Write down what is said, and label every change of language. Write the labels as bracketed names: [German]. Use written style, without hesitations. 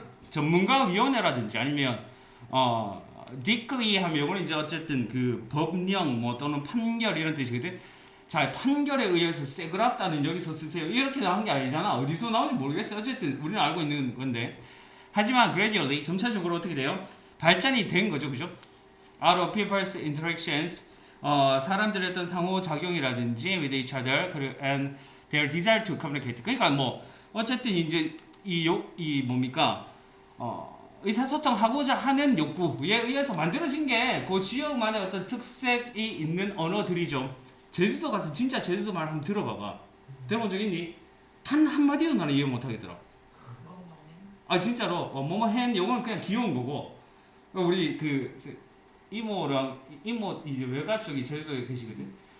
[Korean] 전문가위원회라든지 아니면 decree 하면 이거는 이제 어쨌든 그 법령 뭐 또는 판결 이런 뜻이거든. 자, 판결에 의해서 새그랍다는 여기서 쓰세요. 이렇게 나온 게 아니잖아. 어디서 나온지 모르겠어. 어쨌든 우리는 알고 있는 건데. 하지만 gradually 점차적으로 어떻게 돼요? 발전이 된 거죠, 그죠? [English] Out of people's interactions, [Korean] 사람들의 어떤 상호작용이라든지 [English] with each other, and their desire to communicate. [Korean] 그러니까 뭐 어쨌든 이제 이 뭡니까? 의사소통하고자 하는 욕구에 의해서 만들어진 게 그 지역만의 어떤 특색이 있는 언어들이죠. 제주도 가서 진짜 제주도 말 한번 들어봐봐. 들어본 적 있니? 단 한마디도 나는 이해 못하겠더라. 아 진짜로 뭐뭐 hen 요거는 그냥 귀여운 거고 우리 그 이모랑 이모 이제 외가 쪽이 제주도에 계시거든.